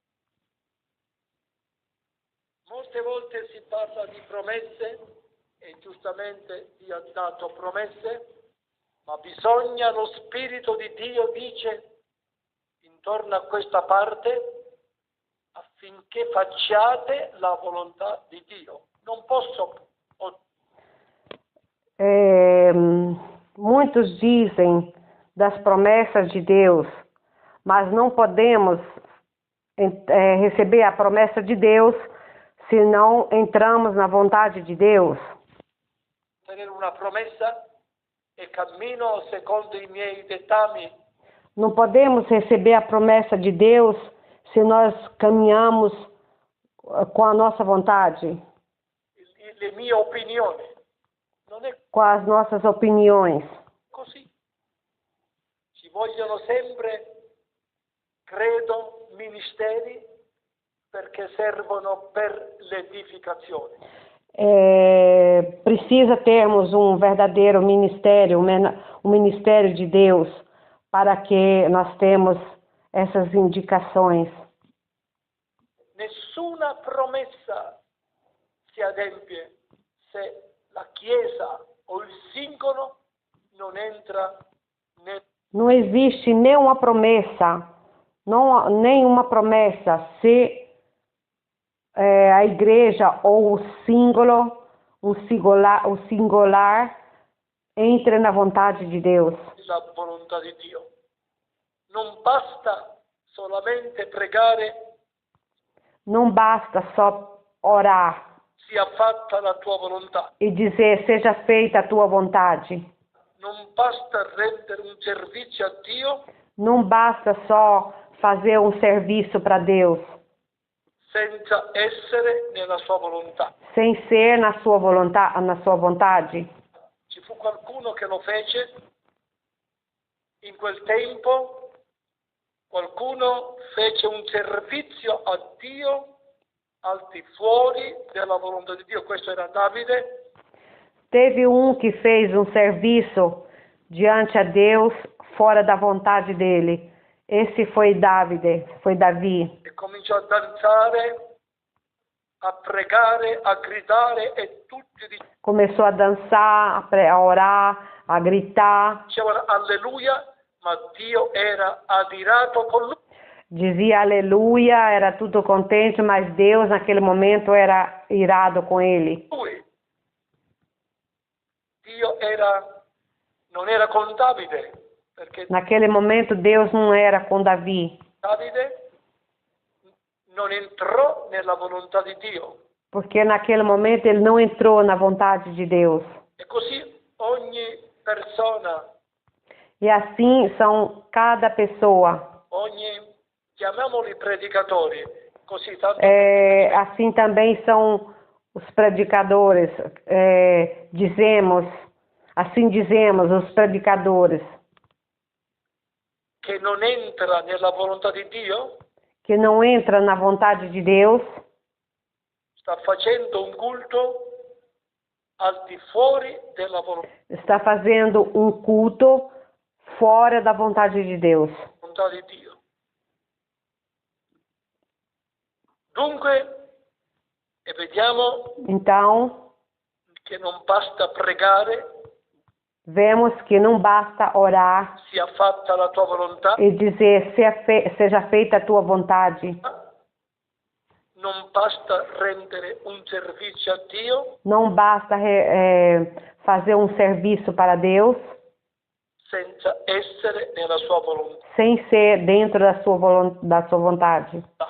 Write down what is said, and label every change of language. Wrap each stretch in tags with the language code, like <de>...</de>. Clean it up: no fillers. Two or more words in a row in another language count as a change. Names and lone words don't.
<it>Molte volte si parla di promesse e giustamente Dio ha dato promesse. ma bisogna, lo Spirito di Dio dice, intorno a questa parte, affinché facciate la volontà di Dio. Non posso.</it> <pt>Muitos dizem das promessas de Deus, mas não podemos receber a promessa de Deus se não entramos na vontade de Deus.</pt> <it>Tenere una promessa e cammino secondo i miei dettami.</it> <pt>Não podemos receber a promessa de Deus se nós caminhamos com a nossa vontade,</pt> <it>Le mie opinioni. Non è</it> <pt>com as nossas opiniões.</pt> <it>così. Ci vogliono sempre, credo, ministeri perché servono per l'edificazione.</it> <pt>Precisa termos um verdadeiro ministério, um ministério de Deus, para que nós temos essas indicações.</pt> <it>Nessuna promessa si adempie se la Chiesa o il singolo non entra nel...</it> <pt>Não existe nenhuma promessa se a igreja ou o singular entra na vontade de Deus.</pt> <it>La volontà di Dio. Non basta solamente pregare,</it> <pt>Não basta só orar</pt> <it>sia fatta la tua volontà.</it> <pt>e dizer, seja feita a tua vontade.</pt> <it>Non basta rendere un servizio a Dio</it> <pt>Não basta só fazer um serviço para Deus,</pt> <it>senza essere nella sua volontà.</it> <pt>sem ser na sua vontade.</pt> <it>Ci fu qualcuno che lo fece in quel tempo, qualcuno fece un servizio a Dio al di fuori della volontà di Dio. Questo era Davide.</it> <pt>Teve que fez um serviço diante a Deus fora da vontade dele. Esse foi Davi.</pt> <it>E cominciò a danzare, a pregare, a gridare e tutti</it> <pt>Começou a dançar, a orar, a gritar.</pt> <it>dicevano alleluia, ma Dio era adirato con lui.</it> <pt>Dizia aleluia, era tudo contente, mas Deus naquele momento era irado com ele.</pt> <it>Dio non era con Davide, perché</it> <pt>Naquele momento Deus não era com Davi,</pt> <it>Davide non entrò nella volontà di Dio.</it> <pt>porque naquele momento ele não entrou na vontade de Deus.</pt> <it>E così ogni persona,</it> <pt>E assim são cada pessoa.</pt> <it>chiamiamoli predicatori, così tanto</it> <pt>Assim também são os predicadores. Assim dizemos, os predicadores,</pt> <it>che non entra nella volontà di Dio,</it> <pt>que não entra na vontade de Deus,</pt> <it>sta facendo un culto al di fuori della volontà</it> <pt>está fazendo um culto fora da vontade de Deus.</pt> <it>di Dio. Dunque, e vediamo</it> <pt>Então,</pt> <it>che non basta pregare,</it> <pt>vemos que não basta orar</pt> <it>sia fatta la tua volontà,</it> <pt>e dizer, seja feita a tua vontade.</pt> <it>non basta rendere un servizio a Dio</it> <pt>Não basta fazer um serviço para Deus</pt> <it>senza essere nella sua volontà.</it> <pt>sem ser dentro da sua vontade.</pt>